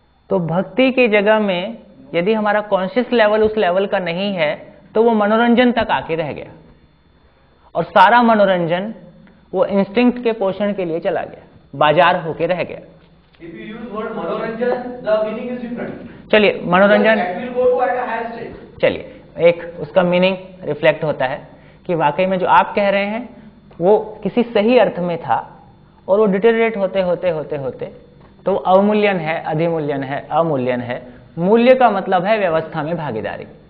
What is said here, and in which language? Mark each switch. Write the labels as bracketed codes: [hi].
[hi] तो भक्ति की जगह में यदि हमारा कॉन्शियस लेवल उस लेवल का नहीं है, तो वो मनोरंजन तक आके रह गया, और सारा मनोरंजन वो इंस्टिंक्ट के पोषण के लिए चला गया, बाजार होके रह गया। [en] If you use word manoranjan, the meaning is different. [hi] चलिए, मनोरंजन, [en] That will go to at a higher state. [hi] चलिए, एक उसका मीनिंग रिफ्लेक्ट होता है कि वाकई में जो आप कह रहे हैं वो किसी सही अर्थ में था, और वो डिटेरिएट होते होते होते होते तो अवमूल्यन है, अधिमूल्यन है, अमूल्यन है। मूल्य का मतलब है व्यवस्था में भागीदारी।